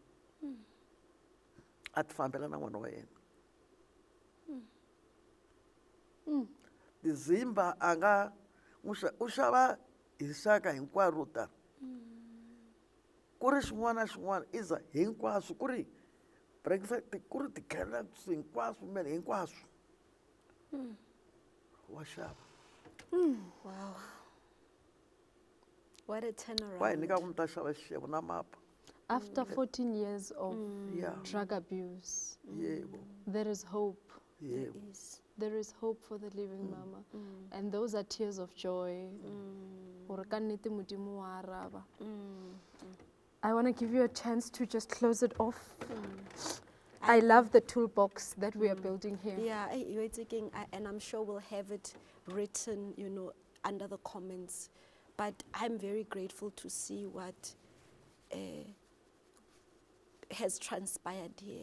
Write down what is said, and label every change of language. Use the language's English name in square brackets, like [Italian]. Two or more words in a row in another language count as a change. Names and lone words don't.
[Tsonga] a ti fambela na n'wana wa yena tizimba a nga u xava hi xaka hinkwaro ro tala ku ri xin'wana na xin'wana iza hinkwaswo ku ri breakfast ku ri ti-candles hinkwaswo mele hinkwaswo wa xava [English] Wow. What a [Tsonga] wa hi [English] turnaround. [Tsonga] nyika ku mi ta xava xixevo na mapa [English] After 14 years of [Tsonga] ya [English] drug abuse, [Zulu] yebo [English] there is hope. [Zulu] yebo [English] Is. There is hope for the living Mama. And those are tears of joy. [Southern Sotho] Hore ka nnete Modimo wa araba. [English] I want to give you a chance to just close it off. I love the toolbox that we are building here. Yeah, you're taking, and I'm sure we'll have it written, you know, under the comments. But I'm very grateful to see what has transpired here.